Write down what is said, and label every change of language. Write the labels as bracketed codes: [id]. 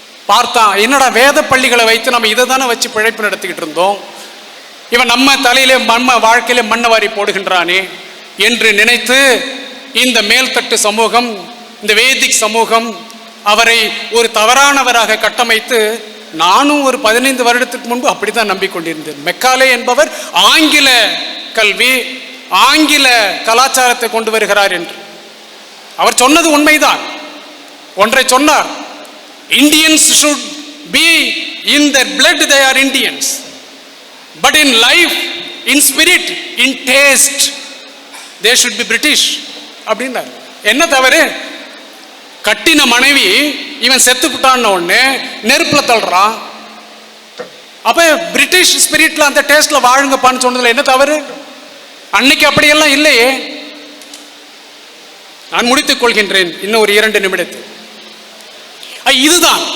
[ta] பார்த்தா என்னடா வேத பள்ளிகளை வைத்து நம்ம இதை தானே வச்சு பிழைப்பு நடத்திக்கிட்டு இருந்தோம், இவன் நம்ம தலையிலே வாழ்க்கையிலே மண்ணவாரி போடுகின்றானே என்று நினைத்து இந்த மேல்தட்டு சமூகம், இந்த வேதிக் சமூகம் அவரை ஒரு தவறானவராக கட்டமைத்து, நானும் ஒரு 15 வருடத்துக்கு முன்பு அப்படித்தான் நம்பிக்கொண்டிருந்தேன். மெக்காலே என்பவர் ஆங்கில கல்வி, ஆங்கில கலாச்சாரத்தை கொண்டு வருகிறார் என்று. அவர் சொன்னது உண்மைதான். ஒன்றை சொன்னார், Indians [en] should be in their blood, they are Indians, but in life, in spirit, in taste, they should be British [ta] அப்படின்னார். என்ன தவறு? கட்டின மனைவி இவன் செத்து விட்டான்னு ஒண்ணு நெருப்புல தள்ளுறான். அப்ப பிரிட்டிஷ் ஸ்பிரிட்ல அந்த டேஸ்ட்ல வாழுங்கப்பான்னு சொன்னதுல என்ன தவறு? அன்னைக்கு அப்படியெல்லாம் இல்லையே. நான் முடித்துக் கொள்கின்றேன் இன்னும் ஒரு 2 நிமிடத்தில். இதுதான்.